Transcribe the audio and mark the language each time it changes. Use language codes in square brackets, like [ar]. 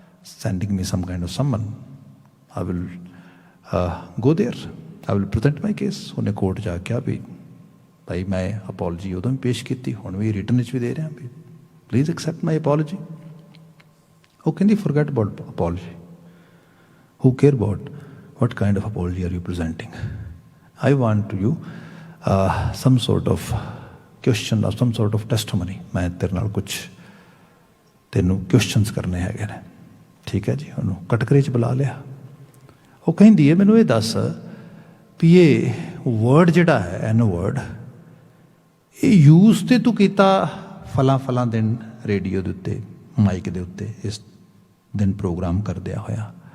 [en] sending me some kind of summon, I will go there, I will present my case. [pa] ਉਹਨੇ court ਜਾ ਕੇ ਵੀ ਭਾਈ ਮੈਂ apology ਉਦੋਂ ਵੀ ਪੇਸ਼ ਕੀਤੀ, ਹੁਣ ਵੀ ਰਿਟਨ ਵਿੱਚ ਵੀ ਦੇ ਰਿਹਾ ਵੀ [en] Please accept my apology. [pa] ਉਹ ਕਹਿੰਦੀ [en] Forget about apology, who care about what kind of apology are you presenting? I want you some sort of question or some sort of testimony. [pa] ਮੈਂ ਤੇਰੇ ਨਾਲ ਕੁਛ ਤੈਨੂੰ ਕੁਐਸਚਨਸ ਕਰਨੇ ਹੈਗੇ ਨੇ। ਠੀਕ ਹੈ ਜੀ, ਉਹਨੂੰ ਕਟਕਰੇ 'ਚ ਬੁਲਾ ਲਿਆ। ਉਹ ਕਹਿੰਦੀ ਹੈ ਮੈਨੂੰ ਇਹ ਦੱਸ ਵੀ ਇਹ ਵਰਡ ਜਿਹੜਾ ਹੈ ਐਨ ਵਰਡ, ਇਹ ਯੂਜ਼ ਤੇ ਤੂੰ ਕੀਤਾ ਫਲਾਂ ਦਿਨ ਰੇਡੀਓ ਦੇ ਉੱਤੇ, ਮਾਈਕ ਦੇ ਉੱਤੇ ਇਸ ਦਿਨ ਪ੍ਰੋਗਰਾਮ ਕਰਦਿਆ ਹੋਇਆ।